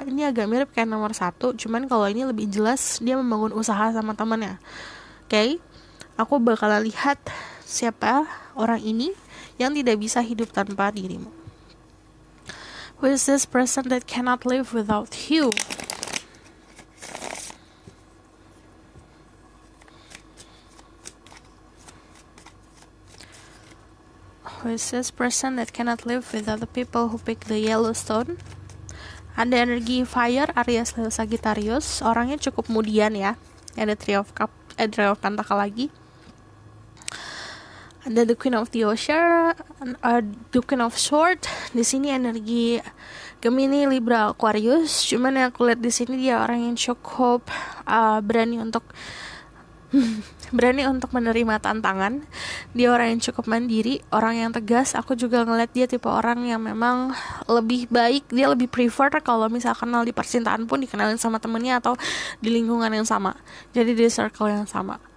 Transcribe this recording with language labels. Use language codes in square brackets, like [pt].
[id] Ini agak mirip kayak nomor 1, cuman kalau ini lebih jelas dia membangun usaha sama temannya. Aku bakalan lihat siapa orang ini yang tidak bisa hidup tanpa dirimu. [en] Who is this person that cannot live without you? Who is this person that cannot live without the people who pick the yellow stone? [id] Ada energi fire, Aries, Sagittarius. Orangnya cukup kemudian ya. Ada Three of Pentacle lagi. Ada the Queen of the Ocean, the Queen of Swords. Di sini energi Gemini, Libra, Aquarius. Cuman yang aku lihat di sini dia orang yang cukup berani untuk menerima tantangan. Dia orang yang cukup mandiri, orang yang tegas. Aku juga ngeliat dia tipe orang yang memang lebih baik, dia lebih prefer kalau misalkan kenal di percintaan pun dikenalin sama temennya atau di lingkungan yang sama, jadi di circle yang sama.